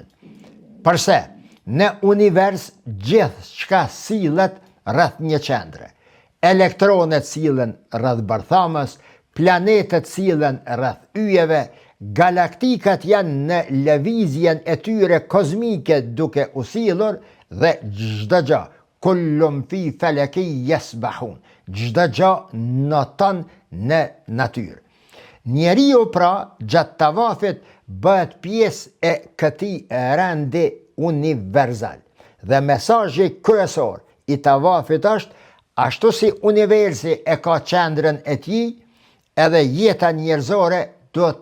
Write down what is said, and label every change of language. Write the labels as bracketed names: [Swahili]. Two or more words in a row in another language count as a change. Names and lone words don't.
[Albanian] Përse, në univers gjithçka sillet rreth një qendre. Elektronet sillen rreth bërthamës, planetet sillen rreth yjeve, galaktikat janë në lëvizjen e tyre kozmike duke u sillur dhe çdo gjë, [Arabic] كل في فلك يسبحون. [Albanian] Çdo gjë noton në natyrë. Njeriu pra gjatë tavafit bëhet pjesë e këtij rendi universal. Dhe mesazhi kryesor i tavafit është, ashtu si universi e ka qendrën e tij, edhe jeta njerëzore duhet